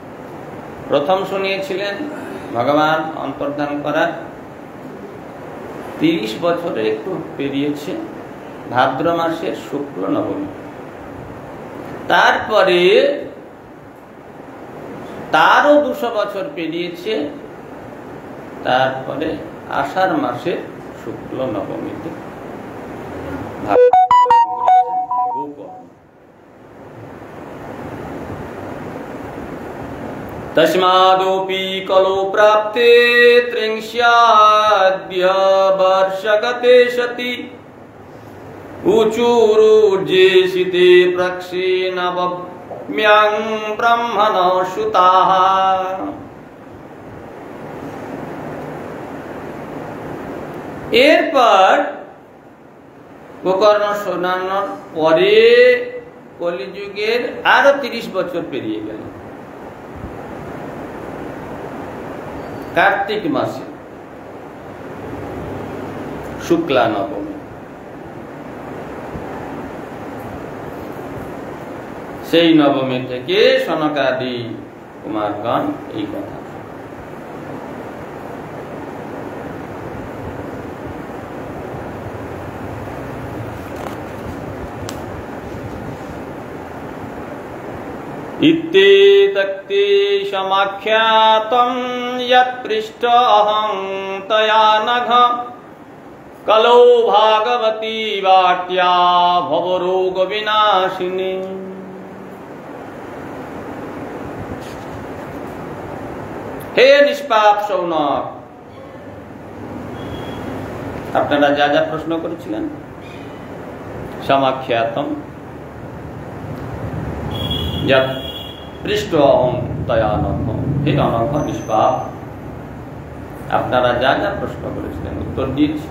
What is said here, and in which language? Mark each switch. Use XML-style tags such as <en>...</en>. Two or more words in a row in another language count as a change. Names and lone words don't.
<bn>প্রথম শুনিয়েছিলেন ভগবান অন্তর্ধান করার 30 বছরে একটু পেরিয়েছে, ভাদ্র মাসের শুক্ল নবমী। তারপরে তারও 200 বছর পেরিয়েছে, তারপরে আষাঢ় মাসের শুক্ল নবমীতে</bn> <sa>तस्मादोपि कलो प्राप्ते त्रिंशाद्य वर्षगते सति उचूरुर्जेषिते प्रक्षे नवम्यां ब्रह्मणो सुताः।</sa> <bn>এরপর গোকর্ণ শোনানোর পরে কলিযুগের আরো 30 বছর পেরিয়ে গেল। কার্তিক মাসে শুক্লা নবমী, সেই নবমী থেকে সনকাদি কুমারগণ এই কথা।</bn> <sa>इत्येतक्ते समाख्यातं यत्पृष्ट अहं तया नघ कलौ भागवती वाट्या भवरोग विनाशिनी।</sa> <bn>হে নিষ্পাপ শৌনক, আপনারা যা যা প্রশ্ন করেছিলেন,</bn> <sa>সমাখ্যাতম যা পৃষ্ঠ অহং তয়া নঘ,</sa> <bn>হে অনঘ নিষ্পাপ, আপনারা যা যা প্রশ্ন করেছিলেন উত্তর দিয়েছি।</bn>